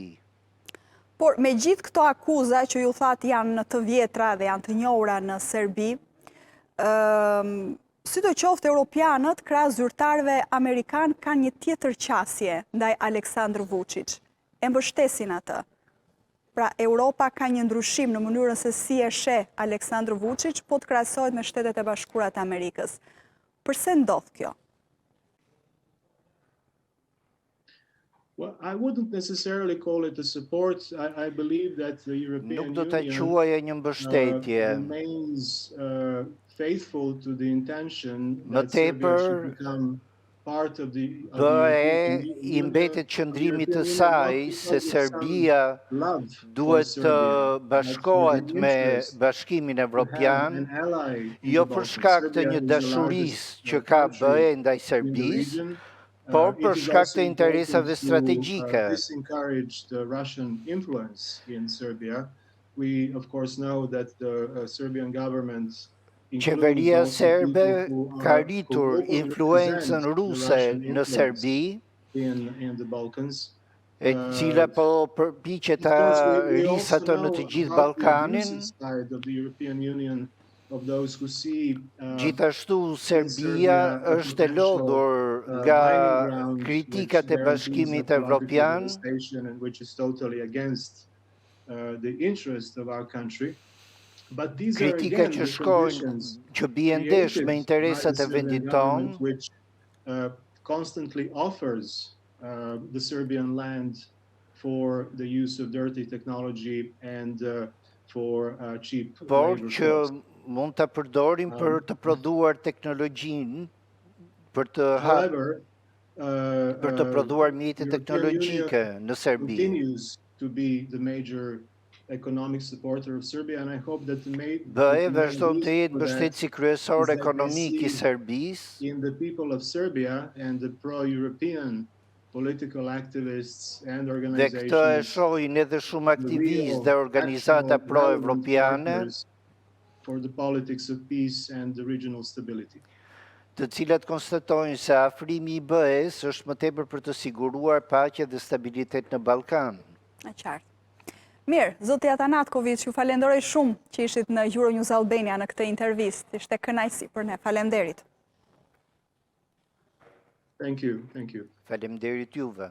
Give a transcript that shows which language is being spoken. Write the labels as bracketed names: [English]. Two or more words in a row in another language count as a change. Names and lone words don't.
[Albanian] Por me gjithë këto akuza që ju thatë janë të vjetra dhe janë të njohura në Serbi, sidoqoftë europianët krahas zyrtarëve amerikan kanë një tjetër qasje ndaj Aleksandr Vučić. E mbështesin atë. Pra, Europa ka një ndryshim në mënyrën se si e sheh Aleksandr Vučić, po të krahasohet me Shtetet e Bashkuara të Amerikës. Përse ndodh kjo? [English] Well, I wouldn't necessarily call it a support. I believe that the European Union remains faithful to the intention that Serbia should become part of the [Albanian] i mbetet qëndrimit të saj se Serbia duhet të bashkohet me Bashkimin Evropian, jo për shkak të një dashurisë që ka BE ndaj Serbisë, por për shkak të interesave strategjike. [English] This encouraged Russian influence in Serbia. We of course know that the Serbian government [Albanian] Qeveria serbe ka rritur influencën ruse në Serbi, e cila po përpiqet ta rrisë atë në të gjithë Ballkanin. Gjithashtu Serbia është e lodhur nga kritikat e Bashkimit Evropian, kritika që shkojnë, që bien ndesh me interesat e vendit tonë, [English] constantly offers the Serbian land for the use of dirty technology and for cheap [Albanian] por [English] labor [Albanian] që [English] force. [Albanian] mund të përdorim për të prodhuar teknologjinë, për të [English] However, [Albanian] prodhuar mjete [English] European [Albanian] teknologjike [English] Union [Albanian] në Serbi. [English] continues to be the major economic supporter of Serbia, and I hope that [Albanian] BE vazhdon të jetë mbështetësi kryesor ekonomik i Serbisë [English] in the people of Serbia and the pro-European political activists and [Albanian] dhe [English] organizations. [Albanian] këtë e shohin edhe shumë aktivistë dhe organizata pro-evropiane, [English] for the politics of peace and the regional stability. [Albanian] të cilat konstatojnë se afrimi i BE-s është më tepër për të siguruar paqe dhe stabilitet në Ballkan. E qartë. Mirë, zoti Atanaçkoviç, ju falenderoj shumë që ishit në Euronews Albania në këtë intervistë. Ishte kënaqësi për ne. Faleminderit. [English] Thank you. [Albanian] Faleminderit juve.